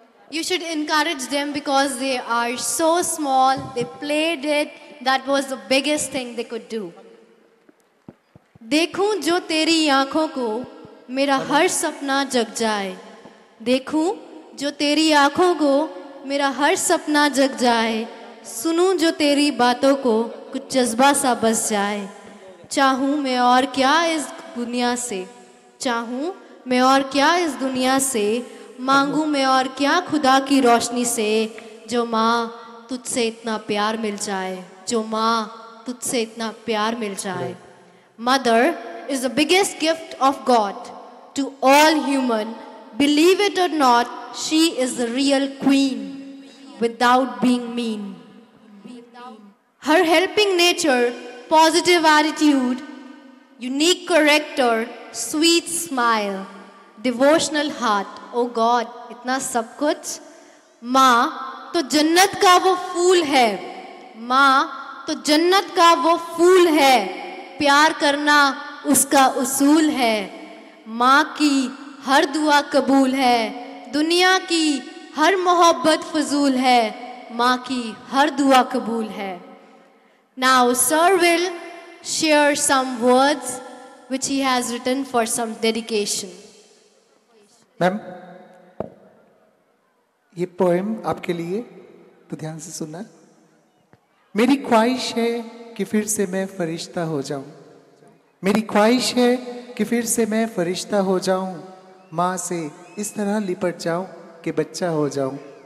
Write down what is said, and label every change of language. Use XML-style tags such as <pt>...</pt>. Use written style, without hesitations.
<en>You should encourage them because they are so small. They played it. That was the biggest thing they could do.</en> <hi>देखूं जो तेरी आंखों को मेरा हर सपना जग जाए. देखूं जो तेरी आंखों को मेरा हर सपना जग जाए. सुनूं जो तेरी बातों को कुछ जज्बा सा बस जाए. चाहूं मैं और क्या इस दुनिया से. चाहूं मैं और क्या इस दुनिया से. मांगूं मैं और क्या खुदा की रोशनी से. जो माँ तुझसे इतना प्यार मिल जाए. जो माँ तुझसे इतना प्यार मिल जाए.</hi> <en>Mother is the biggest gift of God to all human. Believe it or not, she is the real queen without being mean. Her helping nature, positive attitude, unique character, sweet smile, devotional heart. Oh God,</en> <hi>इतना सब कुछ. माँ तो जन्नत का वो फूल है. माँ तो जन्नत का वो फूल है. प्यार करना उसका उसूल है. माँ की हर दुआ कबूल है. दुनिया की हर मोहब्बत फजूल है. माँ की हर दुआ कबूल है.</hi> <en>Now sir will share some words which he has written for some dedication.</en> <hi>Ma'am, ये पोएम आपके लिए, तो ध्यान से सुनना. मेरी ख्वाहिश है कि फिर से मैं फरिश्ता हो जाऊं. मेरी ख्वाहिश है कि फिर से मैं फरिश्ता हो जाऊं. माँ से इस तरह लिपट जाऊं कि बच्चा हो जाऊं.</hi>